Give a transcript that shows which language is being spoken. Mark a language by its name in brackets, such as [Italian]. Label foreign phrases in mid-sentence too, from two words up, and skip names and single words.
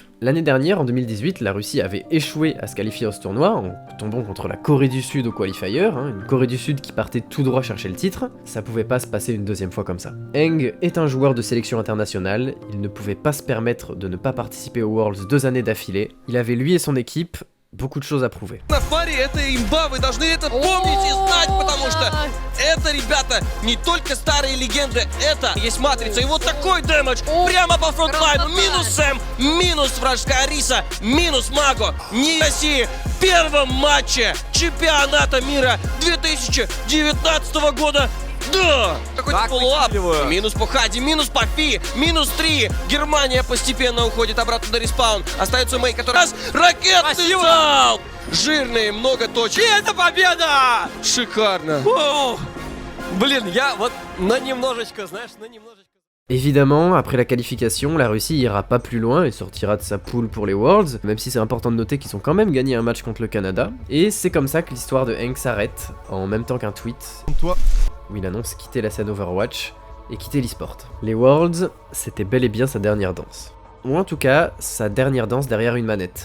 [French] L'année dernière, en 2018, la Russie avait échoué à se qualifier à ce tournoi en tombant contre la Corée du Sud au qualifier, une Corée du Sud qui partait tout droit chercher le titre. Ça pouvait pas se passer une deuxième fois comme ça. Eng est un joueur de sélection internationale, il ne pouvait pas se permettre de ne pas participer aux Worlds 2 années d'affilée. Il avait lui et son équipe beaucoup de choses à prouver. [Russian] На паре это имба, вы должны это помнить и знать, потому что это, ребята, не только старые легенды, это есть матрица. И вот такой дэмэдж прямо по фронтлайну. Минус Сэм, минус вражеская Ариса, минус Маго. Не России в первом матче чемпионата мира 2019 года. Да! Какой-то полуап. Минус по Хади, минус по Фи, минус 3. Германия постепенно уходит обратно на респаун. Остается Мэй, который раз ракетный залп! Жирные, много точек. И это победа! Шикарно. О! Блин, я вот на немножечко, знаешь, на немножечко. [French] Évidemment, après la qualification, la Russie ira pas plus loin et sortira de sa poule pour les Worlds, même si c'est important de noter qu'ils ont quand même gagné un match contre le Canada. Et c'est comme ça que l'histoire de Eng s'arrête, en même temps qu'un tweet où il annonce quitter la scène Overwatch et quitter l'e-sport. Les Worlds, c'était bel et bien sa dernière danse. ou en tout cas sa dernière danse derrière une manette.